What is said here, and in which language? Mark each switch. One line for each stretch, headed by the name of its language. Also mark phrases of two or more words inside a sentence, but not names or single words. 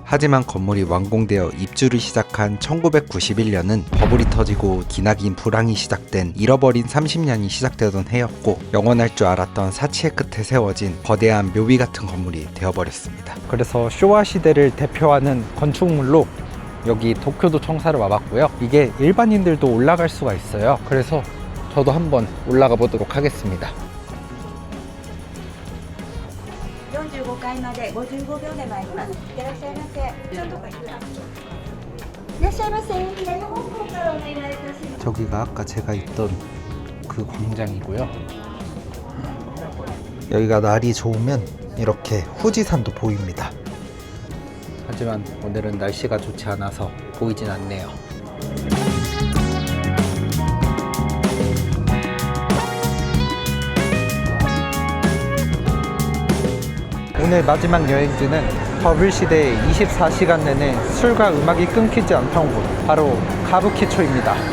Korean: 하지만 건물이 완공되어 입주를 시작한 1991년은 버블이 터지고 기나긴 불황이 시작된 잃어버린 30년이 시작되던 해였고, 영원할 줄 알았던 사치의 끝에 세워진 거대한 묘비 같은 건물이 되어버렸습니다. 그래서 쇼와 시대를 대표하는 건축물로 여기 도쿄도 청사를 와봤고요. 이게 일반인들도 올라갈 수가 있어요. 그래서 저도 한번 올라가 보도록 하겠습니다.
Japanese: 45 階まで55秒で参ります。いってらっしゃいませ。ちょっとかいらっしゃいませ。左の方向からお願いいたします。
Korean: 저기가 아까 제가 있던 그 광장이고요. 여기가 날이 좋으면 이렇게 후지산도 보입니다. 하지만 오늘은 날씨가 좋지 않아서 보이진 않네요. 오늘 마지막 여행지는 버블 시대의 24시간 내내 술과 음악이 끊기지 않던 곳, 바로 가부키초입니다.